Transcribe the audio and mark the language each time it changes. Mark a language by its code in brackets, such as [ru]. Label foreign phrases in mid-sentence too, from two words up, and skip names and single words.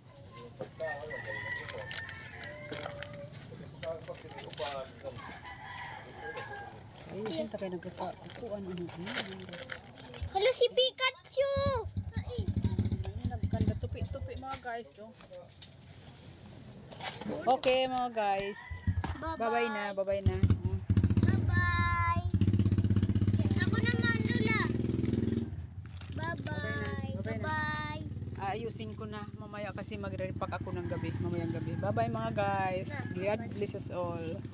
[tl] Ay, sinta kayo nagkukuan ano. Hala si Pikachu. Nagkanda tupi-tupi mga guys. Oh. Okay mga guys. Bye-bye na, bye-bye na. Oh. Bye-bye. Ako naman, Lula. Bye-bye. Bye-bye na. Bye-bye. Ayusin ko na mamaya kasi magre-repack ako ng gabi, mamayang gabi. Bye-bye mga guys. [en] God bless us all.